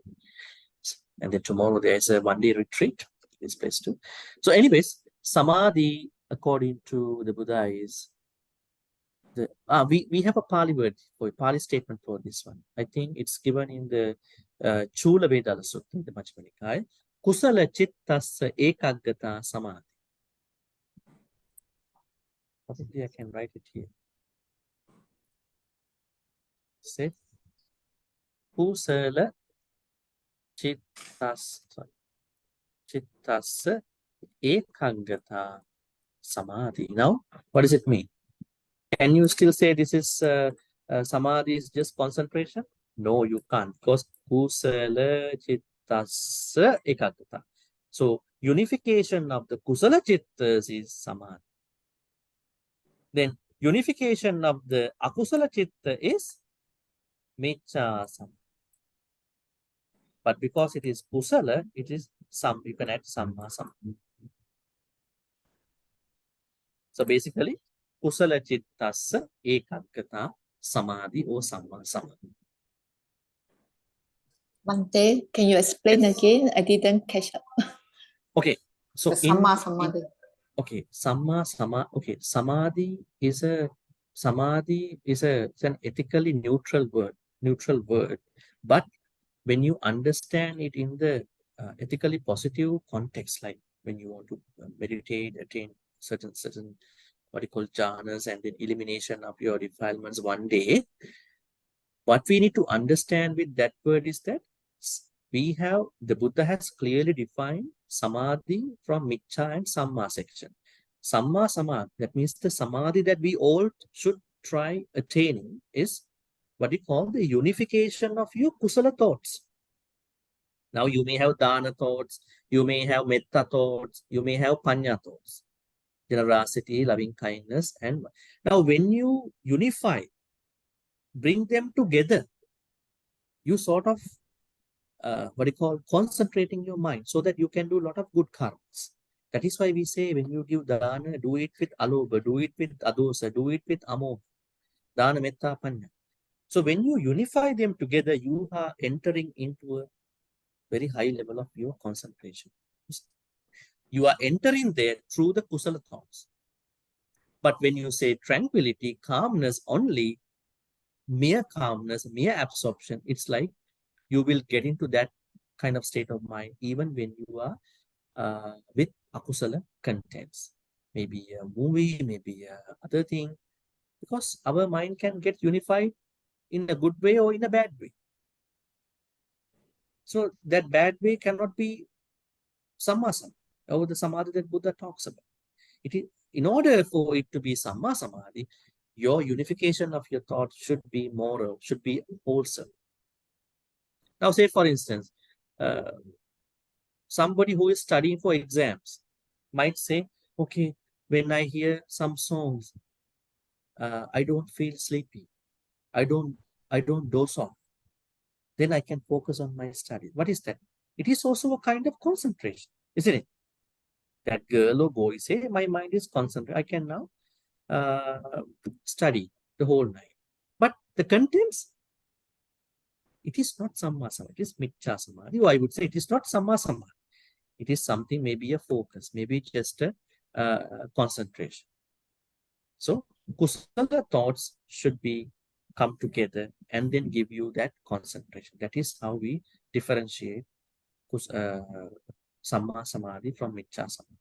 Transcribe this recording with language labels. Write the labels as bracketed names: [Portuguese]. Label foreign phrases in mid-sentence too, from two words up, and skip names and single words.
[English] And then tomorrow there's a one-day retreat in this place too. So anyways, Samadhi, according to the Buddha, is we have a Pali word for a Pali statement for this one. I think it's given in the Chula Vedala Sutta, the Majjhima Nikaya. [Pali] Kusala chittassa ekaggata samadhi. [English] Probably I can write it here. [Pali] Say Kusala chittassa ekaggata samadhi. [English] Now, what does it mean? Can you still say this is samadhi is just concentration? No, you can't, because [Pali] kusala chittassa ekaggata. [English] So unification of the [Pali] kusala chittas [English] is samadhi. Then unification of the [Pali] akusala chitta [English] is [Pali] miccha samadhi. [English] But because it is kusala, it is you can add [Pali] samma samadhi. [English] So basically, [Pali] kusala chittassa ekaggata samadhi [English] or [Pali] samma samadhi. [English] Bhante, can you explain again? I didn't catch up. Okay, so The [Pali] Samma Samadhi. [English] Okay, samadhi is an ethically neutral word. But when you understand it in the ethically positive context, like when you want to meditate, attain certain what you call jhanas, and then elimination of your defilements one day, what we need to understand with that word is that the Buddha has clearly defined samadhi from miccha and samma section. [Pali] Samma samadhi, [English] that means the samadhi that we all should try attaining, is what we call the unification of your kusala thoughts. Now you may have dana thoughts, you may have metta thoughts, you may have panya thoughts, generosity, loving kindness, and now when you unify, bring them together, you sort of concentrating your mind so that you can do a lot of good karmas. That is why we say when you give dana, do it with alobha, do it with adosa, do it with amoha, [Pali] dana, metta, panya. [English] So when you unify them together, you are entering into a very high level of your concentration. You are entering there through the kusala thoughts. But when you say tranquility, calmness only, mere calmness, mere absorption, it's like you will get into that kind of state of mind even when you are with akusala contents. Maybe a movie, maybe other thing. Because our mind can get unified in a good way or in a bad way. So that bad way cannot be [Pali] samma samadhi, [English] or the samadhi that Buddha talks about. It is, in order for it to be [Pali] samma samadhi, [English] your unification of your thoughts should be moral, should be wholesome. Now, say for instance, somebody who is studying for exams might say, okay, when I hear some songs, I don't feel sleepy. I don't doze off. Then I can focus on my studies. What is that? It is also a kind of concentration, isn't it? That girl or boy say, my mind is concentrated. I can now study the whole night. But the contents, it is not [Pali] samma samadhi, [English] it is [Pali] miccha samadhi. [English] Or I would say it is not [Pali] samma samadhi. [English] It is something, maybe a focus, maybe just a concentration. So Kusala thoughts should be come together and then give you that concentration. That is how we differentiate [Pali] Samma Samadhi [English] from [Pali] Michcha Samadhi.